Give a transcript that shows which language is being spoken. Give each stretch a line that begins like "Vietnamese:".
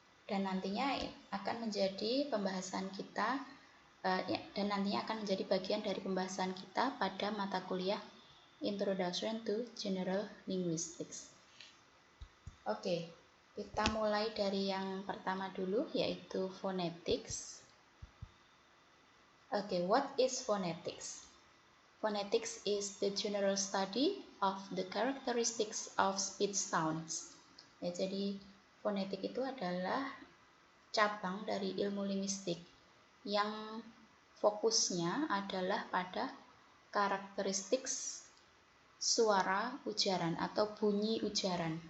Indonesian: Dan nantinya akan menjadi pembahasan kita dan nantinya akan menjadi bagian dari pembahasan kita pada mata kuliah Introduction to General Linguistics. Oke, kita mulai dari yang pertama dulu, yaitu phonetics.
English: Oke, what is phonetics? Phonetics is the general study of the characteristics of speech sounds.
Indonesian: Ya, jadi fonetik itu adalah cabang dari ilmu linguistik yang fokusnya adalah pada karakteristik suara ujaran atau bunyi ujaran.